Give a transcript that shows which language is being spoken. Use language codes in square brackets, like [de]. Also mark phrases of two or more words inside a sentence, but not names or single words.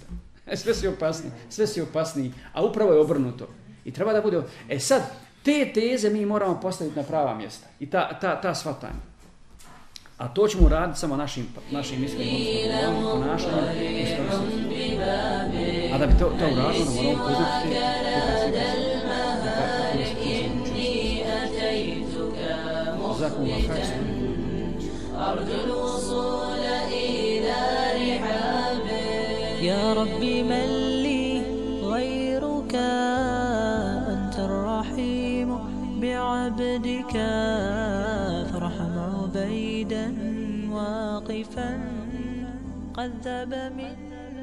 [bs] Sve si opasniji. A upravo je obrnuto. I treba da bude... sad, te teze mi moramo postaviti na prava mjesta. I ta shvatanja. A to ćemo raditi samo našim iskrenim ponašanjem. A da bi to uradilo, moramo poznati [ar] جزاكم الله خير. أرجو الوصول إلى رحابك يا ربي من لي غيرك أنت الرحيم بعبدك فارحم عبيدا واقفا قد ذاب من